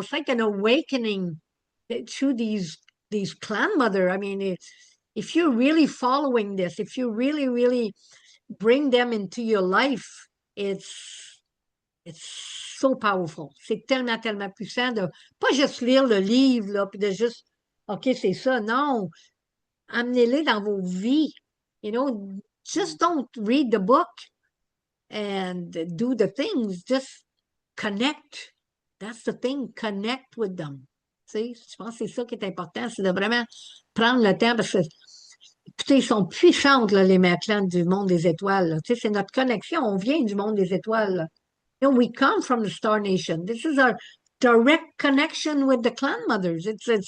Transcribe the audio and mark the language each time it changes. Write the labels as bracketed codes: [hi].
[en] It's like an awakening to these clan mother. I mean, if you're really following this, if you really, really bring them into your life, it's so powerful. [fr] C'est tellement, tellement puissant de pas juste lire le livre, là, puis de juste, OK, c'est ça. Non, amenez-les dans vos vies. [en] Just don't read the book and do the things. Just connect. That's the thing. Connect with them. [fr] Tu sais, je pense que c'est ça qui est important, c'est de vraiment prendre le temps parce que, écoutez, ils sont puissantes, là, les mères clans du monde des étoiles. Là. Tu sais, c'est notre connexion. On vient du monde des étoiles. Là. [en] We come from the Star Nation. This is our direct connection with the clan mothers. It's